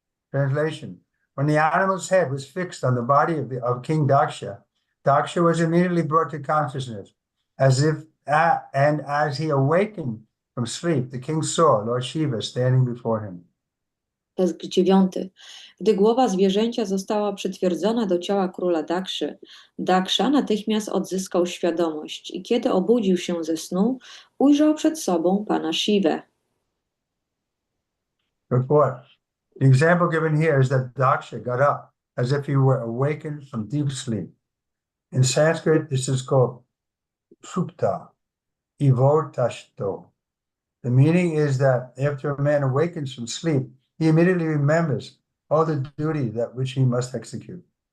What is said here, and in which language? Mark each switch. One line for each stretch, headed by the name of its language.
English: Translation. When the animal's head was fixed on the body of King Daksha, Daksha was immediately brought to consciousness, and as he awakened from sleep, the king saw Lord Shiva standing before him.
Polish: Tekst 9. Gdy głowa zwierzęcia została przytwierdzona do ciała króla Dakszy, Daksza natychmiast odzyskał świadomość i kiedy obudził się ze snu, ujrzał przed sobą pana Shivę.
English: Report. The example given here is that Daksha got up as if he were awakened from deep sleep. In Sanskrit, this is called supta, ivortashto. The meaning is that after a man awakens from sleep, he immediately remembers all the duty that which he must execute.